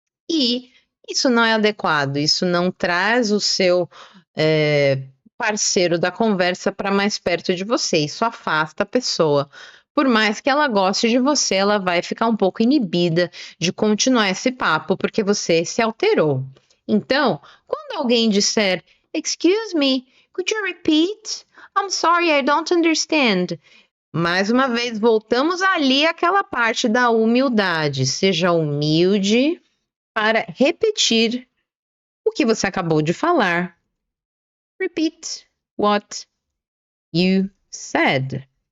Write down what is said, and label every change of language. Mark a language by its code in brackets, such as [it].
[pt] E isso não é adequado, isso não traz o seu parceiro da conversa para mais perto de você, isso afasta a pessoa. por mais que ela goste de você, ela vai ficar um pouco inibida de continuar esse papo porque você se alterou. Então, quando alguém disser, [en] "Excuse me, could you repeat? I'm sorry, I don't understand." [pt] Mais uma vez, voltamos ali àquela parte da humildade. Seja humilde para repetir o que você acabou de falar. [en] Repeat what you said.